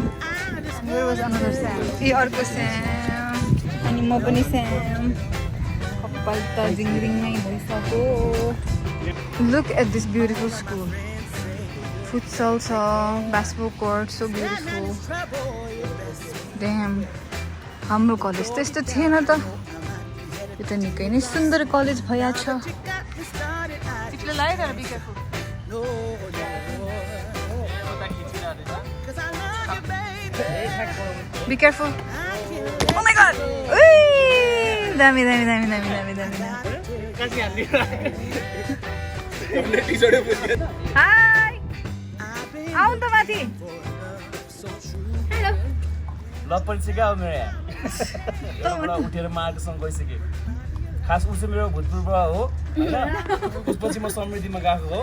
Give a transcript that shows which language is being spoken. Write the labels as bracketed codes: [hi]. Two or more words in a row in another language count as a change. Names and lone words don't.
[en] And where was another Sam? [ne] ए अर्को Sam. अनि म पनि Sam. कपाल त जिङरिङमै भइसक्यो. [en] Look at this beautiful school. Futsal छ, basketball court, so beautiful. Damn. [ne] हाम्रो कलेज त्यस्तो थिएन त. यो त निकै नै सुन्दर कलेज भइहाल्छ. तिमीले लाग्यो तर [en] Be careful. Be careful. Oh my god. Ui! Dami. Hi. [ne] आउ त माथि. Hello. ल परिसक्यो मेरो यहाँ उठेर मार्गसँग गइसक्यो. खास ऊ चाहिँ मेरो भूतपूर्व हो होइन. त्यसपछि म समृद्धिमा गएको हो.